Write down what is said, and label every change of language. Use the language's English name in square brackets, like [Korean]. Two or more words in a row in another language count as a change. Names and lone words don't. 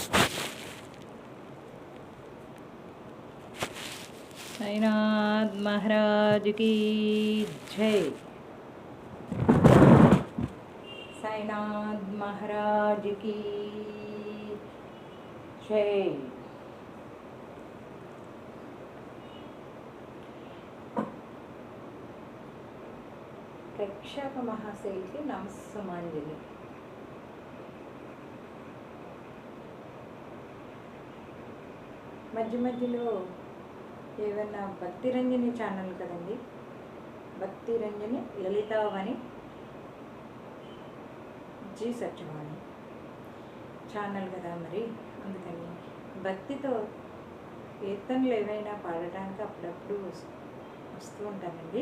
[Hindi] साईनाथ महाराज की जय। साईनाथ महाराज की जय। [Telugu] ప్రేక్షక మహాశైలికి నమస్సమాంజలి. మధ్య మధ్యలో ఏమన్నా భక్తిరంజని ఛానల్ కదండి, భక్తిరంజని లలితావని జీ సత్యవాణి ఛానల్ కదా, మరి అందుకని భక్తితో కీర్తనలు ఏవైనా పాడటానికి అప్పుడప్పుడు వస్తూ ఉంటానండి.